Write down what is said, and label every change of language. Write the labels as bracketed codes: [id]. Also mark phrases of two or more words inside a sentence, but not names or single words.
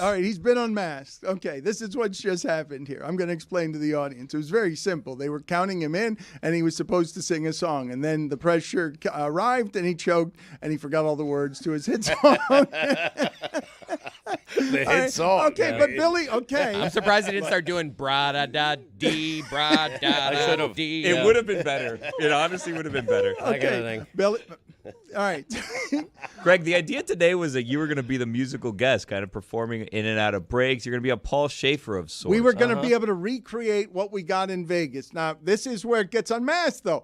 [en] All right, he's been unmasked. Okay, this is what's just happened here. I'm going to explain to the audience. It was very simple. They were counting him in, and he was supposed to sing a song. And then the pressure arrived, and he choked, and he forgot all the words to his hit song. The hit song. Okay, but Billy, okay. I'm surprised he didn't start doing bra-da-da-dee, bra-da-da-dee. It would have been better. It honestly would have been better. I got a thing. Billy, all right. Greg, the idea today was that you were going to be the musical guest, kind of performing in and out of breaks. You're going to be a Paul Schaefer of sorts. We were going to be able to recreate what we got in Vegas. Now, this is where it gets unmasked, though.